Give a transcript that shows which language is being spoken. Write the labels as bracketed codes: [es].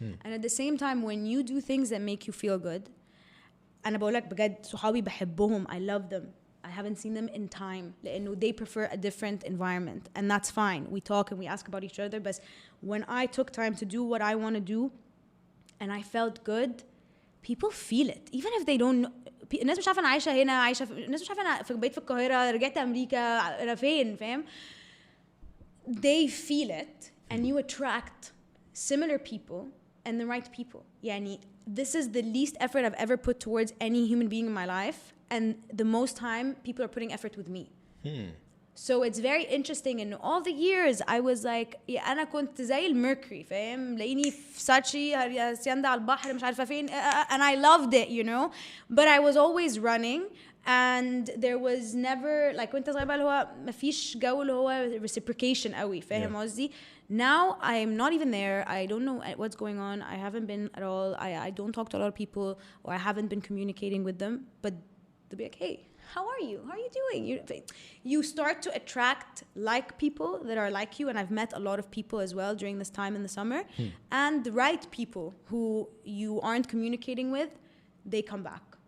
[en] And at the same time, when you do things that make you feel good, أنا بقولك بجد صحابي بحبهم. I love them. I haven't seen them in time لأنه they prefer a different environment, and that's fine. We talk and we ask about each other, but when I took time to do what I want to do and I felt good, people feel it even if they don't know. [ar] الناس مش عارفة أنا عايشة هنا الناس مش عارفة أنا في بيت في القاهرة رجعت أمريكا أنا فين فاهم. [en] They feel it and you attract similar people and the right people. يعني this is the least effort I've ever put towards any human being in my life, and the most time people are putting effort with me. So it's very interesting. In all the years I was like أنا كنت زي الميركوري فاهم لاقيني في ساتشي سياندا على البحر مش عارفة فين and I loved it, you know, but I was always running and there was never like وانت صغير بقى اللي هو مفيش جو اللي هو reciprocation قوي فاهم قصدي. Now I'm not even there. I don't know what's going on. I haven't been at all. I don't talk to a lot of people, or I haven't been communicating with them, but they'll be like, hey, how are you? How are you doing? You start to attract like people that are like you, and I've met a lot of people as well during this time in the summer, and the right people who you aren't communicating with, they come back.